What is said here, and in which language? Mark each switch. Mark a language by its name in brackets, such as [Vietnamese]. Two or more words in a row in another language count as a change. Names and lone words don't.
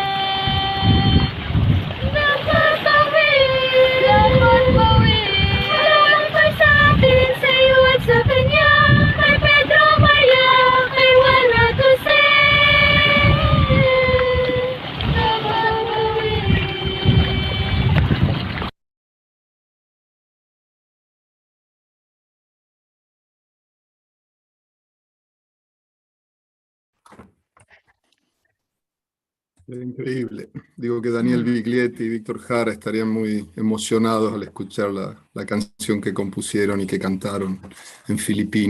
[Filipino] Dapat bawiin, dapat bawiin. Ano bang tayo sa atin, sa'yo at sa kanya? Kay Pedro Maria, kay Juan at Jose. Dapat bawiin. [Spanish] Era increíble. Digo que Daniel Biglietti y Víctor Jara estarían muy emocionados al escuchar la canción que compusieron y que cantaron en filipino.